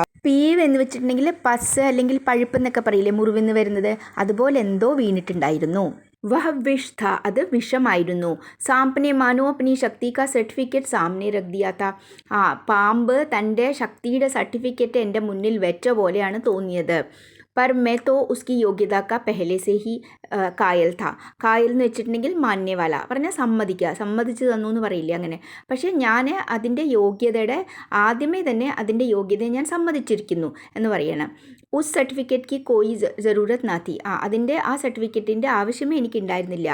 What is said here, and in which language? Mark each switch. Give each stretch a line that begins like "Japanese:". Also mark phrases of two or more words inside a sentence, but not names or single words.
Malayalam: പീവ് എന്ന് വെച്ചിട്ടുണ്ടെങ്കിൽ പസ് അല്ലെങ്കിൽ പഴുപ്പ് എന്നൊക്കെ പറയില്ലേ, മുറിവെന്ന് വരുന്നത്, അതുപോലെ എന്തോ വീണിട്ടുണ്ടായിരുന്നു.
Hindi: वह विष था,
Malayalam: അത് വിഷമായിരുന്നു.
Hindi: सांप ने मानो अपनी शक्ति का सर्टिफिकेट सामने रख दिया था,
Malayalam: പാമ്പ് തൻ്റെ ശക്തിയുടെ സർട്ടിഫിക്കറ്റ് എൻ്റെ മുന്നിൽ വെച്ച പോലെയാണ് തോന്നിയത്.
Hindi: पर मैं तो उसकी योग्यता का पहले से ही കായൽ था.
Malayalam: കായൽ എന്ന് വെച്ചിട്ടുണ്ടെങ്കിൽ മാന്യവാല പറഞ്ഞാൽ സമ്മതിക്കുക, സമ്മതിച്ച് തന്നു എന്ന് പറയില്ലേ അങ്ങനെ. പക്ഷേ ഞാൻ അതിൻ്റെ യോഗ്യതയുടെ ആദ്യമേ തന്നെ അതിൻ്റെ യോഗ്യതയെ ഞാൻ സമ്മതിച്ചിരിക്കുന്നു എന്ന് പറയണം.
Hindi: उस सर्टिफिकेट की कोई जरूरत ना थी.
Malayalam: അതിൻ്റെ ആ സർട്ടിഫിക്കറ്റിൻ്റെ ആവശ്യമേ എനിക്കുണ്ടായിരുന്നില്ല.